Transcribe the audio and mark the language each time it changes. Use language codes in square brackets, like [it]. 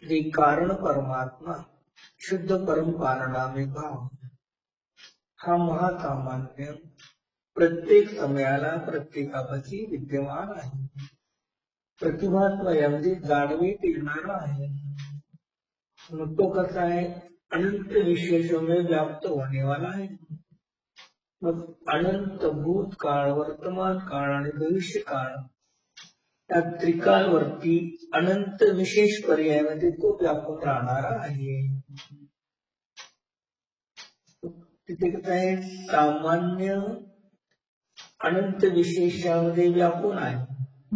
[mr] कारण परमात्मा शुद्ध परम कारणामे भाव हा महासामान्य प्रत्येक समयाला प्रत्येकापाशी विद्यमान आहे. प्रतिभात्मय म्हणजे जाणवीत येणारा आहे. मग तो कसा आहे, [hi] अनंत विशेषों में व्याप्त होने वाला है। [mr] मग अनंत भूतकाळ, वर्तमान काळ आणि भविष्य काळ या त्रिकालवरती अनंत विशेष पर्यायामध्ये तो व्यापून राहणारा आहे। तिथे कसं आहे, सामान्य अनंत विशेषामध्ये व्यापून आहे।